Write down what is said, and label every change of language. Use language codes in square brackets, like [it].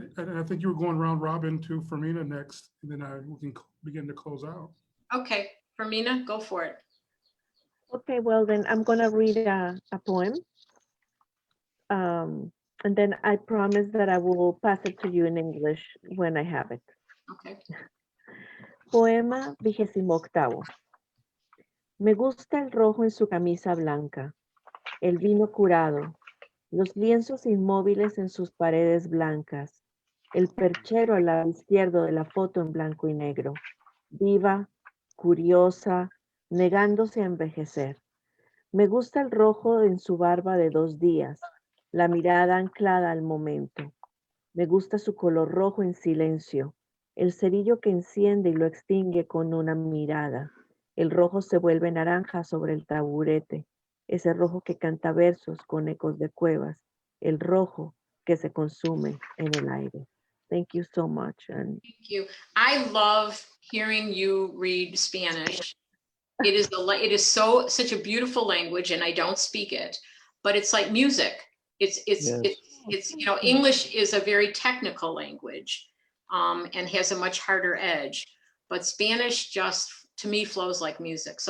[en] I think you were going round robin to Fermina next, and then we can begin to close out. Okay, Fermina, go for it. Okay, well then I'm gonna read a poem. And then I promise that I will pass it to you in English when I have it. Okay. [es] Poema 28. Me gusta el rojo en su camisa blanca, el vino curado, los lienzos inmóviles en sus paredes blancas, el perchero al lado izquierdo de la foto en blanco y negro, viva, curiosa, negándose a envejecer. Me gusta el rojo en su barba de 2 días, la mirada anclada al momento. Me gusta su color rojo en silencio, el cerillo que enciende y lo extingue con una mirada. El rojo se vuelve naranja sobre el taburete, ese rojo que canta versos con ecos de cuevas, el rojo que se consume en el aire. [en] Thank you so much. And Thank you. I love hearing you read Spanish. It is such a beautiful language, and I don't speak it, but it's like music. It's you know, English is a very technical language, and has a much harder edge, but Spanish just to me flows like music.